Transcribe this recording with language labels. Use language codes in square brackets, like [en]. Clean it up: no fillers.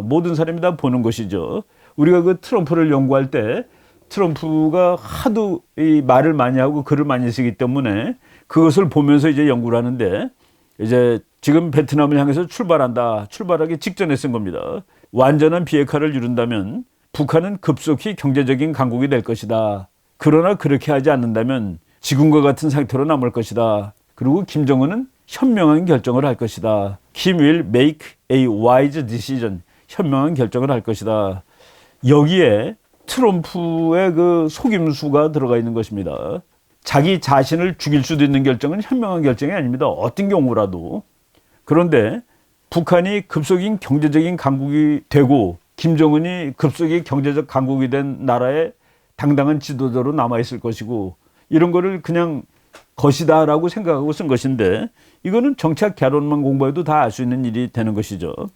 [ko] 모든 사람이 다 보는 것이죠. 우리가 트럼프를 연구할 때 트럼프가 하도 이 말을 많이 하고 글을 많이 쓰기 때문에 그것을 보면서 이제 연구를 하는데, 이제 지금 베트남을 향해서 출발하기 직전에 쓴 겁니다. 완전한 비핵화를 이룬다면 북한은 급속히 경제적인 강국이 될 것이다. 그러나 그렇게 하지 않는다면 지금과 같은 상태로 남을 것이다. 그리고 김정은은 현명한 결정을 할 것이다. [en] Kim will make a wise decision. [ko] 현명한 결정을 할 것이다. 여기에 트럼프의 속임수가 들어가 있는 것입니다. 자기 자신을 죽일 수도 있는 결정은 현명한 결정이 아닙니다. 어떤 경우라도. 그런데 북한이 급속인 경제적인 강국이 되고 김정은이 급속히 경제적 강국이 된 나라의 당당한 지도자로 남아있을 것이고, 이런 거를 그냥 것이다라고 생각하고 쓴 것인데, 이거는 정치학 개론만 공부해도 다 알 수 있는 일이 되는 것이죠.